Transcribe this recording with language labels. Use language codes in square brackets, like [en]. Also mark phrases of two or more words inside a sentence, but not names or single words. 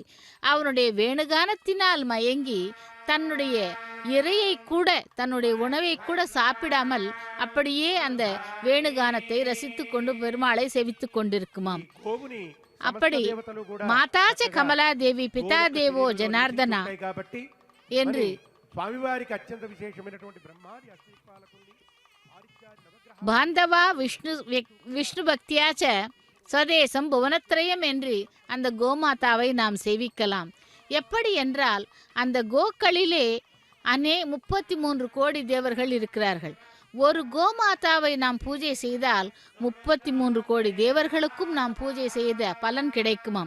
[ta] அவனுடைய வேணுகானத்தினால் மயங்கி தன்னுடைய இறையை கூட தன்னுடைய உணவை கூட சாப்பிடாமல் அப்படியே அந்த வேணுகானத்தை ரசித்து கொண்டு பெருமாளை செவித்துக் கொண்டிருக்குமாம். [sa] அப்படி माता च कमला देवी पिता देवो जनार्दनः என்று [te] స్వామివారికి అత్యంత విశేషమైనటువంటి బ్రహ్మాది అశ్విపాలకుల్ని [sa] बान्धवा विष्णुभक्ताश्च स्वदेशो भुवनत्रयम् [ta] என்று அந்த கோமாதாவை நாம் சேவிக்கலாம். எப்படி என்றால் அந்த கோக்களிலே 33 கோடி தேவர்கள் இருக்கிறார்கள். ஒரு கோமாதாவை நாம் பூஜை செய்தால் 33 கோடி தேவர்களுக்கும் நாம் பூஜை செய்த பலன் கிடைக்குமாம்.